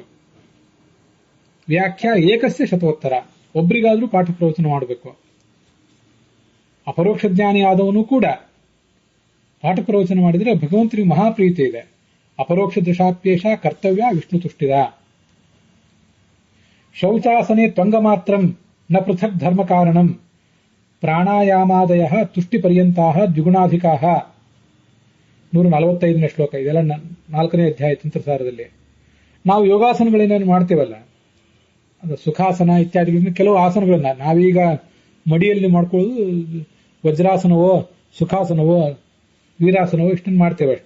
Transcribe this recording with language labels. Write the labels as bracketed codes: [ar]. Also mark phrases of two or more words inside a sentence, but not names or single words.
[sa] ವ್ಯಾಖ್ಯಾ ಏಕಸ್ಯ ಶತೋತ್ತರ, [kn] ಒಬ್ಬರಿಗಾದ್ರೂ ಪಾಠ ಪ್ರವಚನ ಮಾಡಬೇಕು. ಅಪರೋಕ್ಷ ಜ್ಞಾನಿ ಆದವನು ಕೂಡ ಪಾಠ ಪ್ರವಚನ ಮಾಡಿದರೆ ಭಗವಂತನಿಗೆ ಮಹಾಪ್ರೀತಿ ಇದೆ. [sa] ಅಪರೋಕ್ಷ ದೃಶಾಪ್ಯೇಷ ಕರ್ತವ್ಯ ವಿಷ್ಣು ತುಷ್ಟಿದ. ಶೌಚಾಸನೆ ತ್ವಂಗ ಮಾತ್ರಂ ನ ಪೃಥಕ್ ಧರ್ಮ ಕಾರಣಂ ಪ್ರಾಣಾಯಾಮಾದಯ ತುಷ್ಟಿ ಪರ್ಯಂತಹ ದ್ವಿಗುಣಾಧಿಕಾ. [kn] 145ನೇ ಶ್ಲೋಕ. ಇದೆಲ್ಲ 4ನೇ ಅಧ್ಯಾಯ ತಂತ್ರಸಾರದಲ್ಲಿ. ನಾವು ಯೋಗಾಸನಗಳೇನೇನು ಮಾಡ್ತೇವಲ್ಲ, ಅದು ಸುಖಾಸನ ಇತ್ಯಾದಿಗಳನ್ನ, ಕೆಲವು ಆಸನಗಳನ್ನ ನಾವೀಗ ಮಡಿಯಲ್ಲಿ ಮಾಡ್ಕೊಳ್ಳೋದು ವಜ್ರಾಸನವೋ, ಸುಖಾಸನವೋ, ವೀರಾಸನವೋ ಇಷ್ಟನ್ನು ಮಾಡ್ತೇವೆ ಅಷ್ಟೇ.